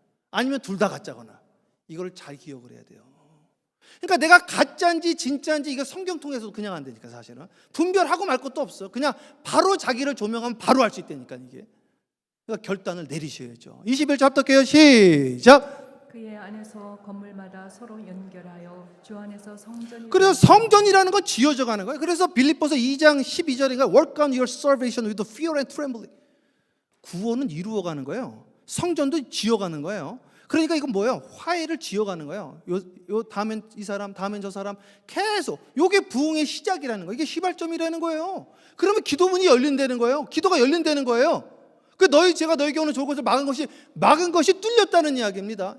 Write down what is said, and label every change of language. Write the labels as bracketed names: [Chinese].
[Korean] 아니면 둘 다 가짜거나. 이걸 잘 기억을 해야 돼요. 그러니까 내가 가짜인지 진짜인지 이거 성경 통해서도 그냥 안 되니까 사실은. 분별하고 말 것도 없어. 그냥 바로 자기를 조명하면 바로 알 수 있다니까 이게. 그러니까 결단을 내리셔야죠. 21절 합독해요. 시작. 그의 안에서 건물마다 서로 연결하여 주 안에서 성전이 그래서 성전이라는 건 지어져 가는 거예요. 그래서 빌립보서 2장 12절인가 [English] work on your salvation with fear and trembling. [Korean] 구원은 이루어가는 거예요. 성전도 지어가는 거예요. 그러니까 이건 뭐예요? 화해를 지어가는 거예요. 요 다음엔 이 사람, 다음엔 저 사람 계속 요게 부흥의 시작이라는 거예요. 이게 시발점이라는 거예요. 그러면 기도문이 열린다는 거예요. 기도가 열린다는 거예요. 그 제가 너에게 오는 좋은 것을 막은 것이 뚫렸다는 이야기입니다.